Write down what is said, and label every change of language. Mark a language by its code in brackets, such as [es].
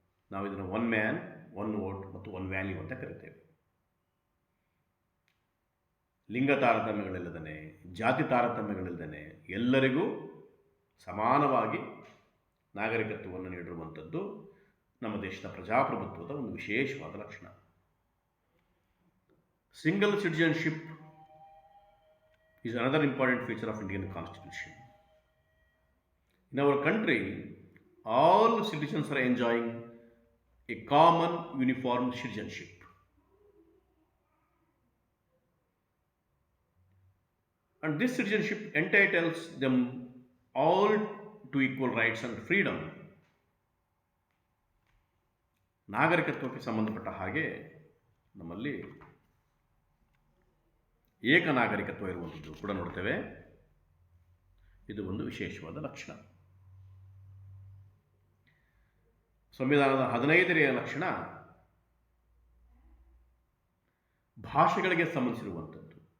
[kn] ನಾವು ಇದನ್ನು [en] one man one vote [kn] ಮತ್ತು ಒನ್ ವ್ಯಾಲ್ಯೂ ಅಂತ ಕರಿತೇವೆ. ಲಿಂಗ ತಾರತಮ್ಯಗಳಿಲ್ಲದೇ, ಜಾತಿ ತಾರತಮ್ಯಗಳಿಲ್ಲದೇ ಎಲ್ಲರಿಗೂ ಸಮಾನವಾಗಿ ನಾಗರಿಕತ್ವವನ್ನು ನೀಡಿರುವಂಥದ್ದು ನಮ್ಮ ದೇಶದ ಪ್ರಜಾಪ್ರಭುತ್ವದ ಒಂದು ವಿಶೇಷವಾದ ಲಕ್ಷಣ. [en] Single citizenship is another important feature of Indian Constitution. In our country, all citizens are enjoying a common uniform citizenship. And this citizenship entitles them all to equal rights and freedom. [kn] ನಾಗರಿಕತ್ವಕ್ಕೆ ಸಂಬಂಧಪಟ್ಟ ಹಾಗೆ ನಮ್ಮಲ್ಲಿ ಏಕ ನಾಗರಿಕತ್ವ ಇರುವಂಥದ್ದು ಕೂಡ ನೋಡ್ತೇವೆ. ಇದು ಒಂದು ವಿಶೇಷವಾದ ಲಕ್ಷಣ. ಸಂವಿಧಾನದ 15ನೇ ಲಕ್ಷಣ ಭಾಷೆಗಳಿಗೆ ಸಂಬಂಧಿಸಿರುವಂಥದ್ದು.